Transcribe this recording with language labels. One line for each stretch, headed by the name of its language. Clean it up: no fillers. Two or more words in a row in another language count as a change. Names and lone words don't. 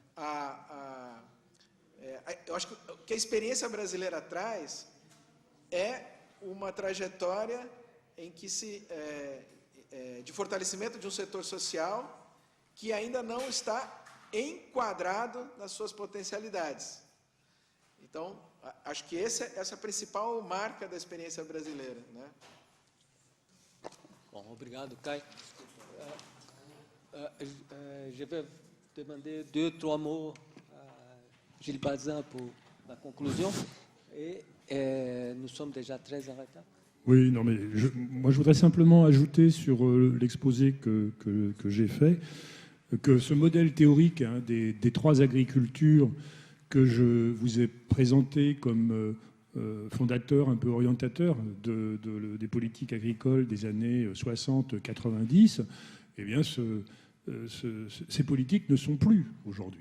Portuguese: Eu acho que o que a experiência brasileira traz é uma trajetória em que de fortalecimento de um setor social que ainda não está enquadrado nas suas potencialidades. Então, acho que essa é a principal marca da experiência brasileira, né? Bom, obrigado, Kai.
French: Je vais demander 2-3 mots à Gilles Bazin pour la conclusion. Et nous sommes déjà très en retard. Oui, non, mais moi je voudrais simplement ajouter sur l'exposé que j'ai fait que ce modèle théorique des 3 agricultures que je vous ai présenté comme fondateur, un peu orientateur des politiques agricoles des années 60-90, eh bien ces politiques ne sont plus aujourd'hui.